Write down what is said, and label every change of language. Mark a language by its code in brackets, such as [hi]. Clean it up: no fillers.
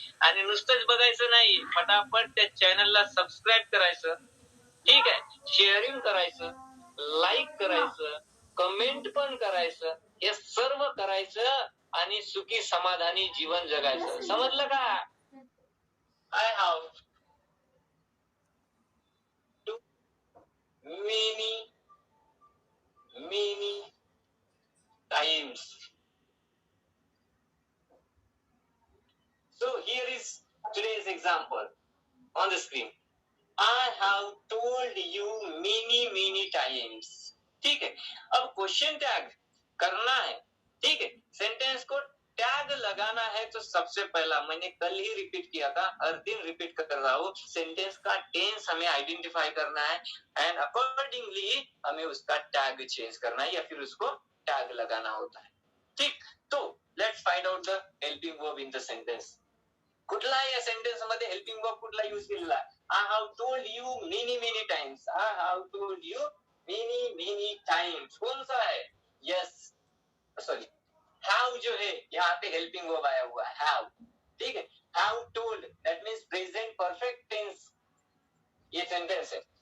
[mr] आणि नुसतंच बघायचं नाही, फटाफट त्या चॅनलला सबस्क्राईब करायचं, ठीक आहे, शेअरिंग करायचं, लाईक करायचं, कमेंट पण करायचं, हे सर्व करायचं आणि सुखी समाधानी जीवन जगायचं. समजलं का? [en] I have too many times. So here is today's example on the screen. I have told you many times. [hi] ठीक है, अब क्वेश्चन टैग करना है, ठीक है, सेंटेंस को टैग लगाना है। तो सबसे पहला मैंने कल ही रिपीट किया था, हर दिन रिपीट कर रहा हूं, सेंटेंस का टेंस हमें आइडेंटिफाई करना है [en] and accordingly [hi] हमें उसका टैग चेंज करना है या फिर उसको टैग लगाना होता है। [en] ठीक, तो let's find out the helping verb in the sentence. [mr] कुठला या सेंटेन्स मध्ये हेल्पिंग वर्ब कुठला यूज केलेला आहे? [en] I have told you many times. I have told you many times. [hi] कौन सा है? यस, सॉरी, हैव जो है यहाँ पे हेल्पिंग वर्ब आया हुआ है, हैव, ठीक है. [en] have told that means present perfect tense [hi] ये सेंटेंस है.